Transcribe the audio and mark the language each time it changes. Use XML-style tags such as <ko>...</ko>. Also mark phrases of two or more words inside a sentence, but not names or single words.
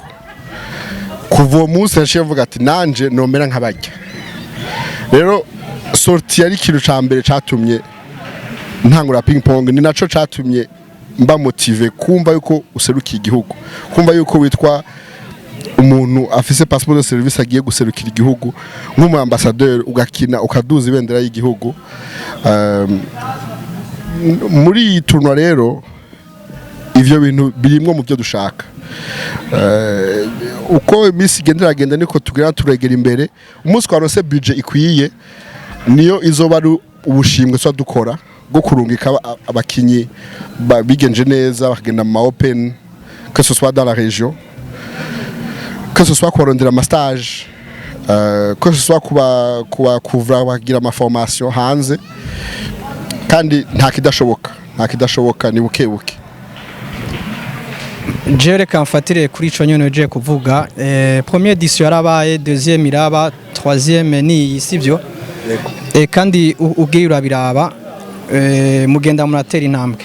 <rn>Kuva uwo munsi yaciye mvuga ati nanje nomera nk'abarya. Rero sorti yari ikintu ca mbere catumye ntangura PingPong, ni naco catumye mba motive kumva yuko useruka igihugu, kumva yuko witwa umuntu afise</rn> <fr>passeport de service</fr> <rn>agiye guserukira igihugu nk'umu ambassadeur, ugakina ukaduza ibendera y'igihugu. Muri iyi tournoi rero ivyo bintu birimwo mu byo dushaka. Uko imisi igenda niko tugira turegera imbere. Umunsi twarose budget ikwiye niyo izoba ari ubushimwe twa dukora bwo kurungika abakinyi bigenje neza bakagenda mu open,</rn> <fr>que ce soit dans la région, que ce soit</fr> <rn>kurondera ma stage,</rn> <fr>que ce soit</fr> <rn>kuba couvrir bagira ama formation hanze, kandi nta kidashoboka ni bukebuke. Jere kamfatire kuri ico nyene je kuvuga</rn> <fr>première édition</fr> <rn>yarabaye, deuxième iraba, troisième ni sivyo, kandi ugiye urabiraba mugenda muratera intambwe.</rn>